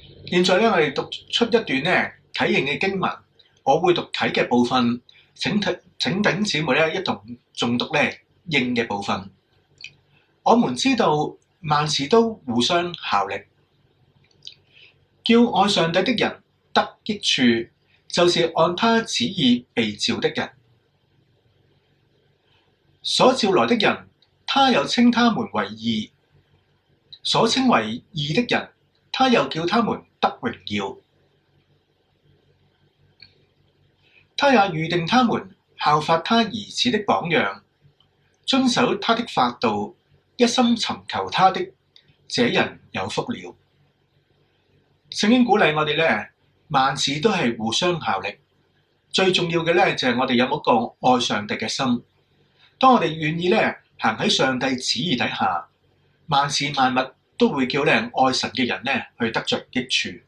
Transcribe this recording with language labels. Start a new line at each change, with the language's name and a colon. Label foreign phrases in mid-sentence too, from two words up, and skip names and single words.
Cantonese: 現在咧，我哋讀出一段咧啟應嘅經文，我會讀啟嘅部分，請弟兄姊妹咧一同誦讀咧應嘅部分。我們知道萬事都互相效力，叫愛上帝的人得益處，就是按他旨意被召的人。所召來的人，他又稱他們為義；所稱為義的人，他又叫他們得榮耀。他也預定他們效法他兒子的榜樣，遵守他的法度，一心尋求他的，這人有福了。聖經鼓勵我哋咧，萬事都係互相效力。最重要嘅咧就係我哋有冇一個愛上帝嘅心。當我哋願意咧行喺上帝旨意底下，萬事萬物都會叫咧愛神嘅人咧去得着益處。